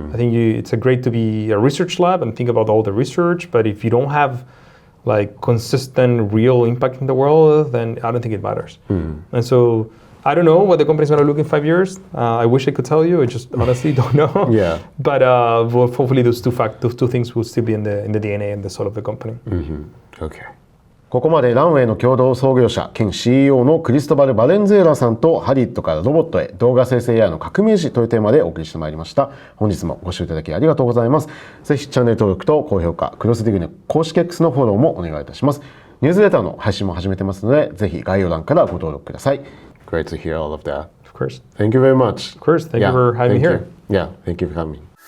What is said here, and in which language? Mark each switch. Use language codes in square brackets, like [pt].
[en] I think it's great to be a research lab and think about all the research, but if you don't have like consistent, real impact in the world, then I don't think it matters. And so I don't know what the company's going to look in 5 years. I wish I could tell you. I just honestly don't know. But hopefully those two things will still be in the DNA and the soul of the company. Okay. [ja] ここまでランウェイの共同創業者兼 CEO のクリストバル・バレンズエラさんとハリウッドからロボットへ動画生成 AI の革命児というテーマでお送りしてまいりました。本日もご視聴いただきありがとうございます。ぜひチャンネル登録と高評価、クロスディグの公式 X のフォローもお願いいたします。ニュースレターの配信も始めてますので、ぜひ概要欄からご登録ください。 [en] Great to hear all of that. Of course. Thank you very much. Of course. Thank you for having me here. Yeah, thank you for coming.